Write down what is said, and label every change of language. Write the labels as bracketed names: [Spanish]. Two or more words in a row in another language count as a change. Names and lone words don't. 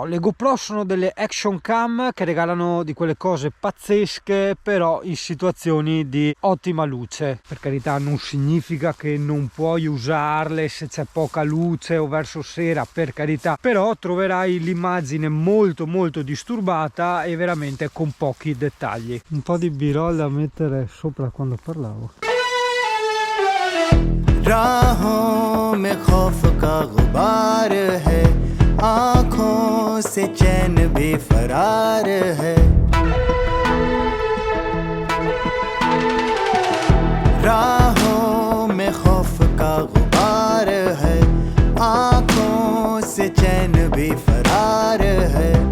[Italian] Le GoPro sono delle action cam che regalano di quelle cose pazzesche, però in situazioni di ottima luce. Per carità, non significa che non puoi usarle se c'è poca luce o verso sera, per carità, però troverai l'immagine molto disturbata e veramente con pochi dettagli. Un po' di b-roll da mettere sopra quando parlavo. [Hindi] राहों में खौफ का गुबार है, आँखों से चैन बेफरार है, राहों में खौफ का गुबार है, आँखों से चैन बेफरार है,